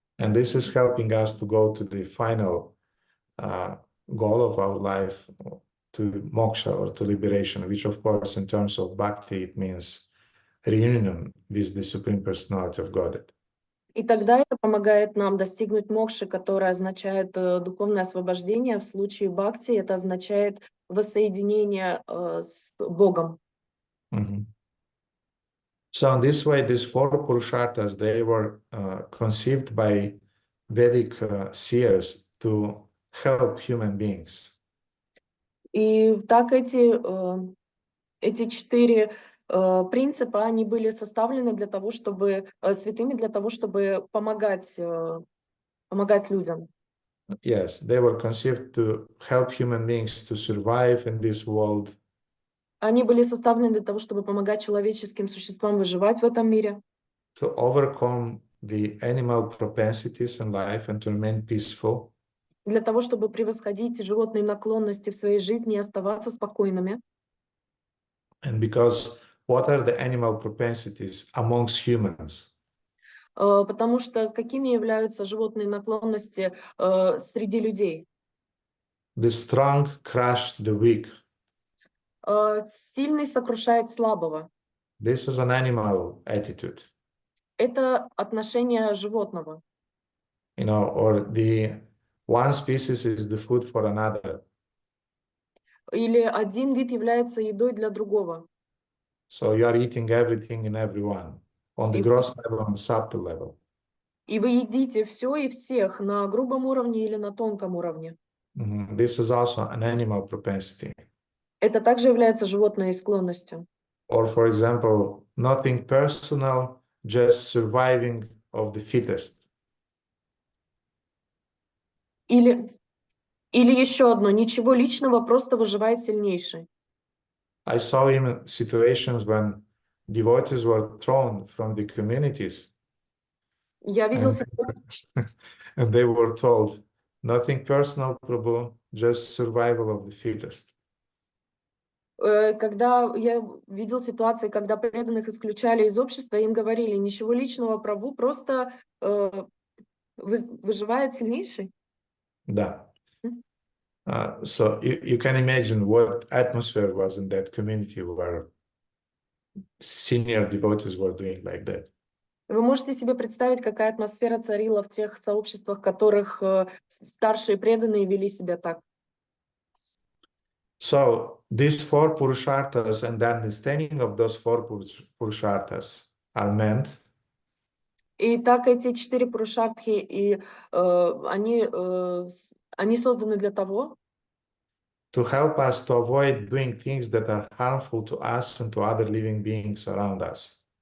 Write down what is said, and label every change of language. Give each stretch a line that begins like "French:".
English: And this is helping us to go to the final goal of our life, to moksha or to liberation, which of course in terms of bhakti it means reunion with the Supreme Personality of Godhead.
Russian: И тогда это помогает нам достигнуть мокши, которое означает духовное освобождение. В случае бхакти это означает воссоединение с Богом.
English: So in this way, these four purusharthas, they were conceived by Vedic seers to help human beings.
Russian: И так эти 4 принципа, они были составлены для того, чтобы святыми, для того, чтобы помогать людям.
English: Yes, they were conceived to help human beings to survive in this world.
Russian: Они были составлены для того, чтобы помогать человеческим существам выживать в этом мире.
English: To overcome the animal propensities in life and to remain peaceful.
Russian: Для того, чтобы превосходить животные наклонности в своей жизни и оставаться спокойными.
English: And because what are the animal propensities amongst humans?
Russian: Потому что какими являются животные наклонности среди людей?
English: The strong crush the weak.
Russian: Сильный сокрушает слабого.
English: This is an animal attitude.
Russian: Это отношение животного.
English: Or the one species is the food for another.
Russian: Или один вид является едой для другого.
English: So you are eating everything and everyone on the gross level and subtle level.
Russian: И вы едите все и всех на грубом уровне или на тонком уровне.
English: This is also an animal propensity.
Russian: Это также является животной склонностью.
English: Or, for example, nothing personal, just surviving of the fittest.
Russian: Или еще одно, ничего личного, просто выживает сильнейший.
English: I saw even situations when devotees were thrown from the communities.
Russian: Я видел
English: And they were told, nothing personal, Prabhu, just survival of the fittest.
Russian: Когда я видел ситуации, когда преданных исключали из общества, им говорили, ничего личного, Прабху, просто выживает сильнейший. Да.
English: So you can imagine what atmosphere was in that community where senior devotees were doing like that.
Russian: Вы можете себе представить, какая атмосфера царила в тех сообществах, в которых старшие преданные вели себя так.
English: So these four purusharthas and the understanding of those four purusharthas are meant.
Russian: И так эти 4 пурушартхи, и они созданы для того,
English: to help us to avoid doing things that are harmful to us and to other living beings around us.